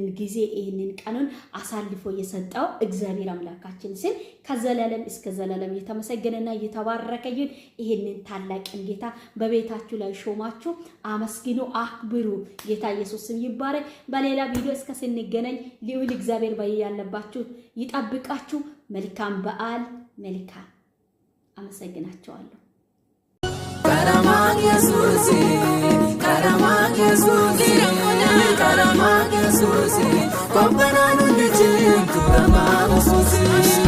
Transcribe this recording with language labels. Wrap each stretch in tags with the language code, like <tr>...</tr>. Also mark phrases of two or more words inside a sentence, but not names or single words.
<am>ጊዜ ይሄንን ቀኑን አሳልፎ የሰጠው እግዚአብሔር አምላካችን ስም ከዘላለም እስከ ዘላለም የተመሰገነና የተባረከ ይሁን። ይሄንን ታላቅን ጌታ በቤታችሁ ላይ ሾማችሁ አመስግኑ፣ አክብሩ። ጌታ ኢየሱስ ስም ይባረክ። በሌላ ቪዲዮ እስከ ስንገናኝ ልዑል እግዚአብሔር ባያለባችሁ ይጠብቃችሁ። መልካም በዓል። መልካም አመሰግናችኋለሁ።</am> <om>Karamaa Yesuusi, Karamaa Yesuusi, Karamaa Yesuusi, Kobbanaanu ni cimtu Ramaa Yesuusi.</om>